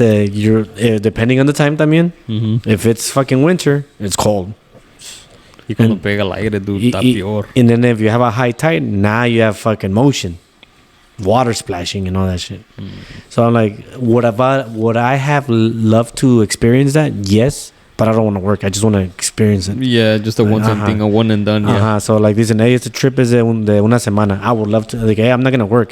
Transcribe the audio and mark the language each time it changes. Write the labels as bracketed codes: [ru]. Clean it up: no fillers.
[en] You're depending on the time también. If it's fucking winter, it's cold. [es] Y cuando pega el aire, dude, está peor. [en] And then if you have a high tide, now you have fucking motion. Water splashing and all that shit. So I'm like, would I have loved to experience that? Yes, but I don't want to work. I just want to experience it. Yeah, just a one-time thing, a one and done. Yeah. So like this, hey, it's a trip is [es] de una semana. [en] I would love to. Like, hey, I'm not gonna work.